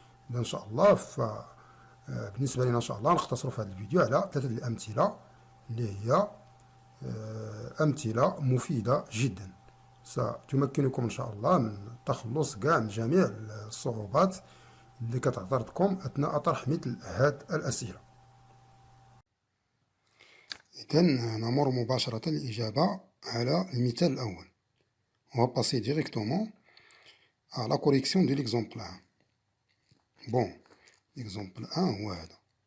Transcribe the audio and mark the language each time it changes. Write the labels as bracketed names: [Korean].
[Arabic] إذا إن شاء الله بالنسبة لنا إن شاء الله نختصر في هذا الفيديو على ثلاثة الأمثلة اللي هي أمثلة مفيدة جدا ستمكنكم إن شاء الله من التخلص من جميع الصعوبات اللي كتعترضكم أثناء طرح مثل هذه الأسئلة. إذا نمر مباشرة الإجابة على المثال الأول. [French] On va passer directement à la correction de l'exemple 1. Bon, l'exemple 1 [Arabic] هو هذا.